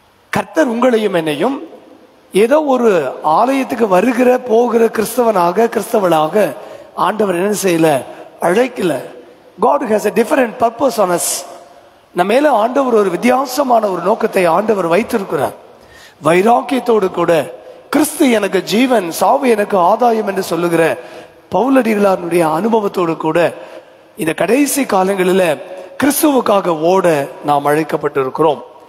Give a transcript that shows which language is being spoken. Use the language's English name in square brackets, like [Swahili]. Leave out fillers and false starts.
[Tamil] கர்த்தர் உங்களையும் என்னையும் ஏதோ ஒரு ஆலயத்துக்கு வருகிற போகிற கிறிஸ்தவளாக ஆண்டவர் என்ன செய்யல, அழைக்கல. [English] God has a different purpose on us. [Tamil] நம்ம மேல ஆண்டவர் ஒரு வித்தியாசமான ஒரு நோக்கத்தை ஆண்டவர் வைத்திருக்கிறார். வைராக்கியத்தோடு கூட கிறிஸ்து எனக்கு ஜீவன், சாவு எனக்கு ஆதாயம் என்று சொல்லுகிற பவுலடிகளாருடைய அனுபவத்தோடு கூட இந்த கடைசி காலங்களில் கிறிஸ்துவுக்காக ஓட நாம் அழைக்கப்பட்டிருக்கிறோம்.